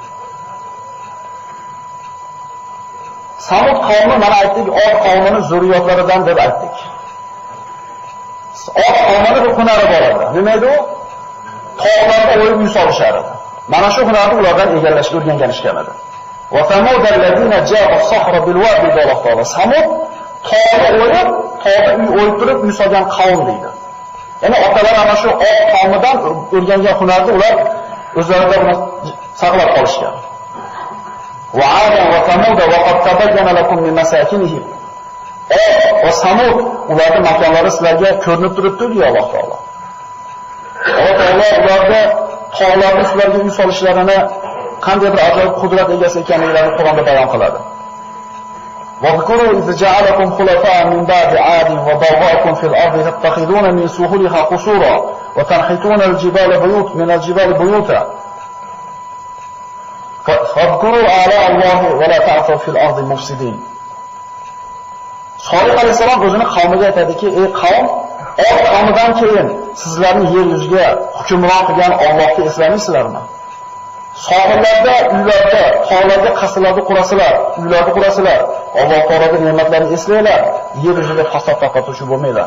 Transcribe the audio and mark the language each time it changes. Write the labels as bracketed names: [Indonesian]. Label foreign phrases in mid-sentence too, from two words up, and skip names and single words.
[Uzbek] Samud qavmi mana aytdik, Od qavmining zurriyotlaridan deb aytdik. Od qavmining bir hunari bor edi. Nima edi u? Tog'larda o'yib uy solishar edi. Mana shu hunarni ulardan egallashga o'rganganishgan edi. [Arabic] وثمود الذين جاءوا الصحراء بالوادي دلقتلا. [Uzbek] Samud tog'da o'yib, tog'da uy o'yib turib uy solgan qavm deydi. Ya'ni otalar ana shu Od qavmidan o'rgangan hunarni ular o'zlarida saqlab qolishgan. [Arabic] وعادا وثمود وقد تبين لكم من مساكنهم. [Uzbek] Va Samud ularning makonlari sizlarga ko'rinib turibdi deydi Alloh taolo. Alloh taolo ularga tog'larni sizlarga uy solishlarini qanday bir ajoyib qudrat egasi ekanliklarini Qur'onda bayon qiladi. [Arabic] وَاذْكُرُوا إِذْ جَعَلَكُمْ خُلَفَاءَ مِنْ بَعْدِ عَادٍ وَبَوَّأَكُمْ فِي الْأَرْضِ تَتَّخِذُونَ مِنْ سُهُولِهَا قُصُورًا وَتَنْحِتُونَ الْجِبَالَ بُيُوتًا فَاذْكُرُوا آلاءَ اللَّهِ وَلَا تَعْثَوْا فِي الْأَرْضِ مُفْسِدِينَ. [Uzbek] Solih alayhisalom o'zining qavmiga aytadiki, ey qavm, Od qavmidan keyin sizlarni yer yuziga hukmron qilgan Allohni eslaysizlarmi? Sohillarda, uylarda, tog'larda qasrlarni qurasizlar, uylarni qurasizlar. Alloh taoloning ne'matlarini eslanglar, yer yuzida fasod tarqatuvchi bo'lmanglar.